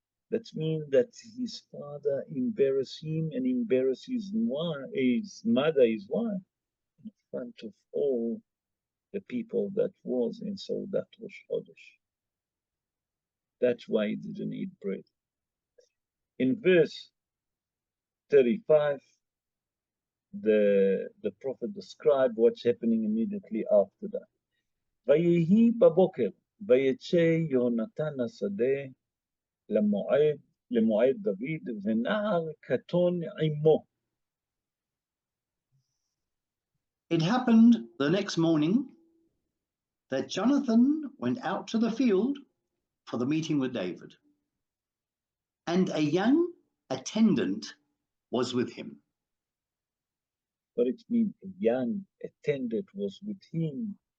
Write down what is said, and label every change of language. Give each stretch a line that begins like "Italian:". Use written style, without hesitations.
English: That means that his father embarrassed him and embarrassed his mother, his wife, in front of all the people that was in Seudat Rosh Chodesh. That's why he didn't eat bread. In verse 35, the prophet described what's happening immediately after that.
Hebrew: ויהי בבוקר, ויצא יונתן השדה למועד דוד, ונער קטון עמו.
English: It happened the next morning that Jonathan went out to the field for the meeting with David, and a young attendant was with him. But it means a young attendant was with him.